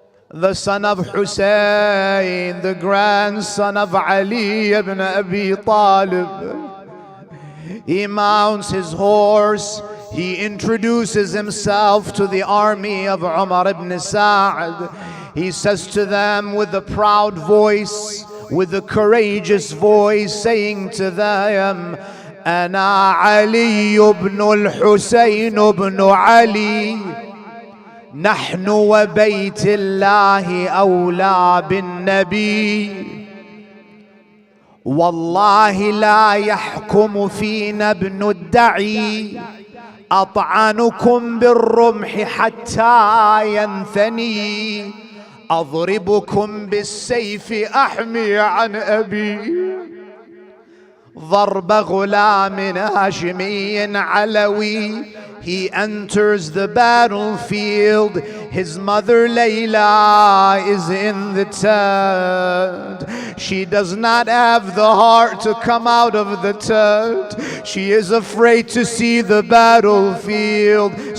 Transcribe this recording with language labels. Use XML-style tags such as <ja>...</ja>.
<en>The son of Hussein, the grandson of Ali ibn Abi Talib. He mounts his horse. He introduces himself to the army of Umar ibn Sa'd. He says to them with a proud voice, with a courageous voice, saying to them,</en> <ar>أنا علي بن الحسين بن علي نحن وبيت الله أولى بالنبي والله لا يحكم فينا ابن الدعي أطعنكم بالرمح حتى ينثني أضربكم بالسيف أحمي عن أبي ضرب غلام هاشمي علوي.</ar> <en>He enters the battlefield. His mother Layla is in the tent. She does not have the heart to come out of the tent. She is afraid to see the battlefield.</en>